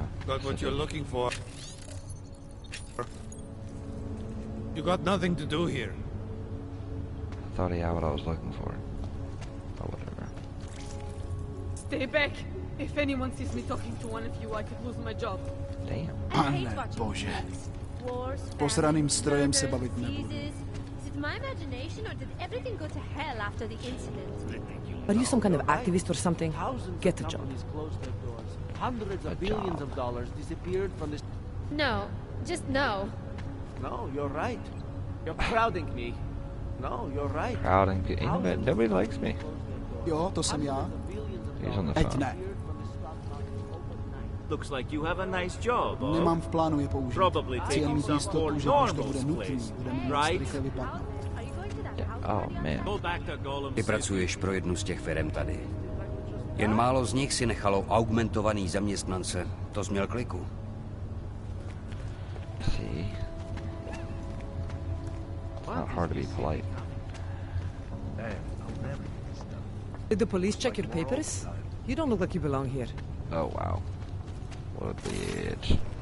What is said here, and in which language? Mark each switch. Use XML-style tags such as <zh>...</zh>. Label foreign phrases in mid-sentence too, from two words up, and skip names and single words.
<en>Got what you're looking for. You got nothing to do here. I thought he had what I was looking for. Oh, whatever. Stay back! If anyone sees me talking to one of you, I could lose my job. Damn.</en> <cs>Pane Bože. Posraným strojem se bavit nebudu.</cs> <en>Is it my imagination or did everything go to hell after the incident? Are you some kind of activist or something? Get a job. Hundreds of billions of dollars disappeared from this. No, just no. No, you're right. You're crowding me. No, you're right. Crowding people. Nobody likes me.</en> <cs>Jo, to jsem já.</cs> <en>He's on the</en> <cs>Teď</cs> <en>phone.</en> <cs>ne.</cs> <en>Looks like you have a nice job. Bob.</en> <cs>Nemám v plánu je použít.</cs> <en>Probably</en> <cs>Chci jen</cs> <en>taking</en> <cs>mít</cs> <en>some</en> <cs>jistotu,</cs> <en>more</en> <cs>že když to</cs> <en>normals</en> <cs>bude nutné,</cs> <en>place,</en> <cs>budeme moct</cs> <en>right?</en> <cs>rychle vypadnout.</cs> <en>Oh, man. Go back to Golem</en> <cs>Ty</cs> <en>City.</en> <cs>pracuješ pro jednu z těch firem tady. Jen málo z nich si nechalo augmentovaný zaměstnance. To jsi měl kliku.</cs> <en>See? It's not hard to be polite. Did the police check your papers? You don't look like you belong here. Oh, wow. What a bitch.</en>